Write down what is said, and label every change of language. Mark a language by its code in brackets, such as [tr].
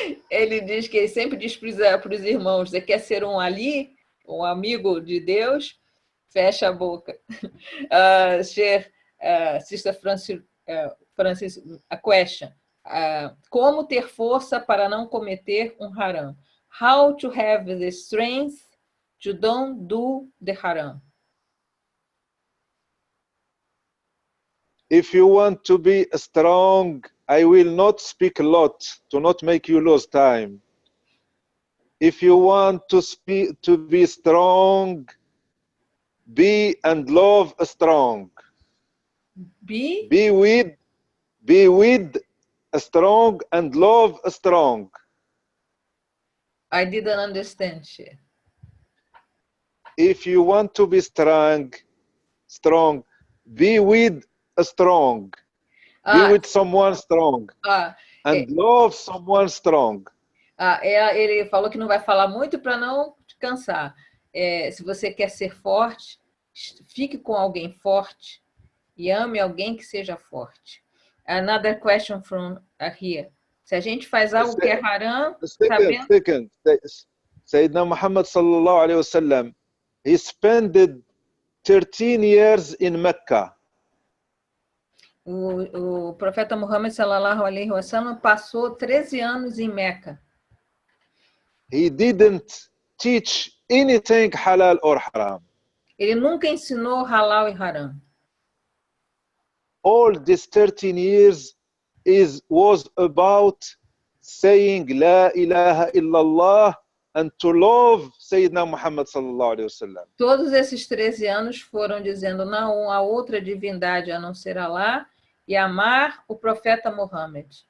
[pt] Ele diz que ele sempre diz para os irmãos, você quer ser um ali, um amigo de Deus? Fecha a boca. [en] Sister Francis, a question. [pt] como ter força para não cometer um haram. [en] How to have the strength to don't do the haram. If you want to be strong, I will not speak a lot to not make you lose time. If you want to be strong, be and love strong. Be with strong and love strong. I didn't understand. If you want to be strong, be with strong. Be with someone strong. And love someone strong. [pt] Ele falou que não vai falar muito para não te cansar. Se você quer ser forte, fique com alguém forte e ame alguém que seja forte. [en] Another question from here. [pt] Se a gente faz algo que é haram, [en] second. Sayyidina Muhammad sallallahu alayhi wa sallam, he spent 13 years in Mecca. [pt] O profeta Muhammad sallallahu alaihi wasallam passou 13 anos em Meca. [en] He didn't teach anything halal or haram. [pt] Ele nunca ensinou halal e haram. [en] All these 13 years was about saying [ar] La ilaha illallah [en] and to love Sayyidina Muhammad sallallahu alaihi wasallam. [pt] Todos esses 13 anos foram dizendo não há outra divindade a não ser Allah e amar o profeta Muhammad.